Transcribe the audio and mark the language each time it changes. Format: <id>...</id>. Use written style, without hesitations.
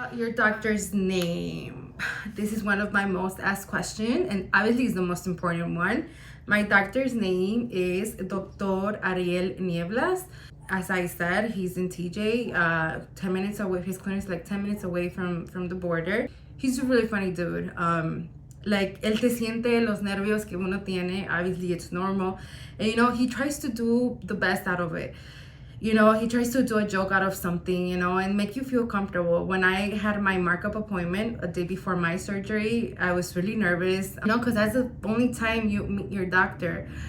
<en>Your doctor's name. This is one of my most asked questions, and obviously is the most important one. My doctor's name is Dr. Ariel Nieblas. As I said, he's in TJ, 10 minutes away. His clinic's like 10 minutes away from the border. He's a really funny dude.</en> <es>Like, él te siente los nervios que uno tiene.</es> <en>Obviously, it's normal. And, he tries to do the best out of it. He tries to do a joke out of something, and make you feel comfortable. When I had my markup appointment a day before my surgery, I was really nervous, because that's the only time you meet your doctor.</en>